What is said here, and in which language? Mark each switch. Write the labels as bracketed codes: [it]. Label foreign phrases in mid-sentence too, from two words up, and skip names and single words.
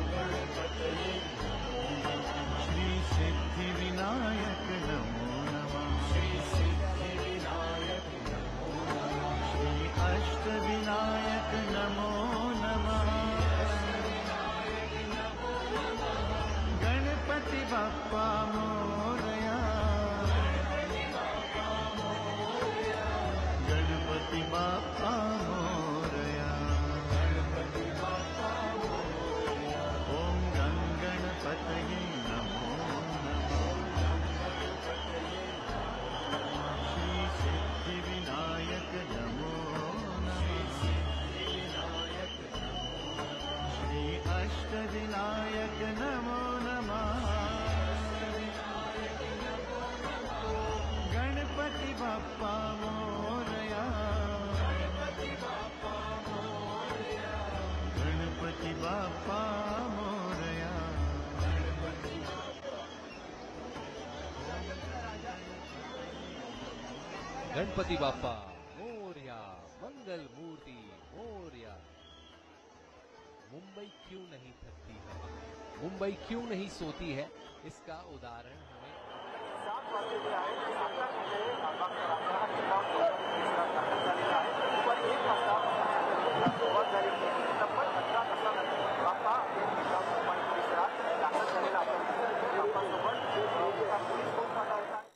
[sa] श्री सिद्धिविनायक नमो नमः. श्री अष्टविनायक नमो नमः. [mr] गणपति बाप्पा मोरया. गणपति बाप्पा मोरया. [sa] ओम गणपतये नमो नमः. श्री सिद्धिविनायक नमो नमः. श्री अष्टविनायक नमो नमः. [mr] गणपति बाप्पा मोरया. गणपति बाप्पा मोरया. गणपति बाप्पा मोरया. मंगल मूर्ति मोरया. [hi] मुंबई क्यों नहीं थकती है, मुंबई क्यों नहीं सोती है, इसका उदाहरण हमें [mr] 7 वाजलेले आहेत. आता तिथे लालबागचा दाखल झालेला आहे. दुपारी 1 वाजता सुरुवात झाली. तब्बल 15 तासानंतर बाप्पा परिसरात दाखल झालेला आहे. बाप्पासोबत पोलीस चौकात आहे.